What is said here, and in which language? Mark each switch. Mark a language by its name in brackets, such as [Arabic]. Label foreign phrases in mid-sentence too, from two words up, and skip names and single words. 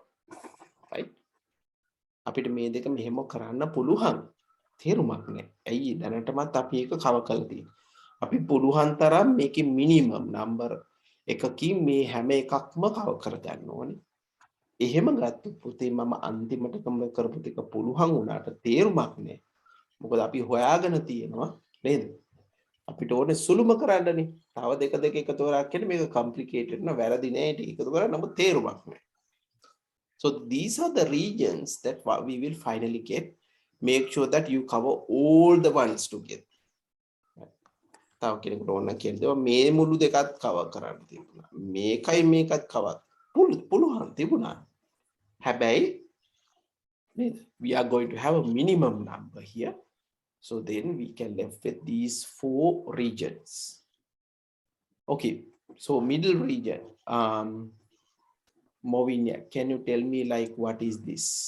[English] Right? [Sinhala] අපිට මේ දෙක මෙහෙම කරන්න පුළුවන්. තේරුමක් නැහැ. ඇයි දැනටමත් අපි ඒක කව කරලා තියෙන්නේ. අපි පුළුවන් තරම් මේකේ [English] minimum number [Sinhala] එකකින් මේ හැම එකක්ම කව කරගන්න ඕනේ. එහෙම ගත්තොත් පුතේ මම අන්තිමට කරපු ටික පුළුවන් වුණාට තේරුමක් නැහැ. මොකද අපි හොයාගෙන තියෙනවා නේද? අපිට ඕනේ සුළුම කරන්නනේ. තව දෙක දෙක එකතු කරා කියන්නේ මේක complicated න වැරදි නෑ ඒක එකතු කරා නමුත් තේරුමක් නෑ. [English] So these are the regions that we will finally get. Make sure that you cover all the ones together. [Sinhala] තව කෙනෙකුට ඕන කියලා මේ මුළු දෙකත් කවර් කරන්න තිබුණා. මේකයි මේකත් කවර් පුළුවන් තිබුණා. [English] හැබැයි we are going to have a minimum number here. So then we can left with these 4 regions. Okay, so middle region. Movinia, can you tell me like what is this?